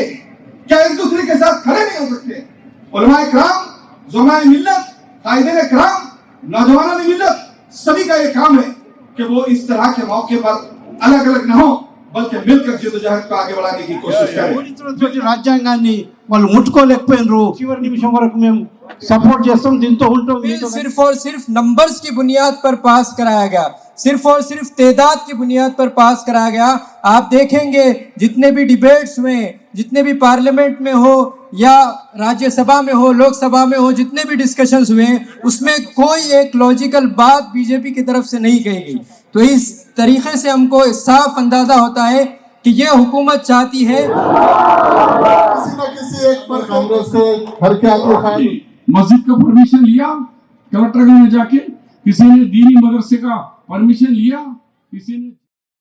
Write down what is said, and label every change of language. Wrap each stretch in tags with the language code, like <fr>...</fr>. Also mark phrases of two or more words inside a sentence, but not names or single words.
<ur>کیا ایک دوسرے کے ساتھ کھڑے نہیں ہو سکتے؟ علماء کرام, زمرائے ملت, قائدین کرام, نوجوانوں کی ملت, سبھی کا یہ کام ہے کہ وہ اس طرح کے موقع پر الگ الگ نہ ہو بلکہ مل کر جدوجہد کو آگے بڑھانے کی کوشش کریں.</ur> <te>రాజ్యాంగాన్ని వాళ్ళు ముట్టుకోలేకపోయినరు. చివరి నిమిషం వరకు మేము సపోర్ట్ చేస్తాం, దీంతో ఉంటాం.</te> <ur>صرف اور صرف نمبرز کی بنیاد پر پاس کرایا گیا, صرف اور صرف تعداد کی بنیاد پر پاس کرایا گیا. آپ دیکھیں گے جتنے بھی ڈیبیٹس ہوئے, جتنے بھی پارلیمنٹ میں ہو یا راجیہ سبھا میں ہو, لوک سبھا میں ہو, جتنے بھی ڈسکشنز ہوئے اس میں کوئی ایک لاجیکل بات بی جے پی کی طرف سے نہیں کہی گئی. تو اس طریقے سے ہم کو صاف اندازہ ہوتا ہے کہ یہ حکومت چاہتی ہے کسی نہ کسی ایک پر کانگریس سے حرکات اٹھائی. مسجد کا پرمیشن لیا کلکٹر نے جا کے کسی نے دینی مدرسے کا پرمیشن لیا، کسی نے</ur>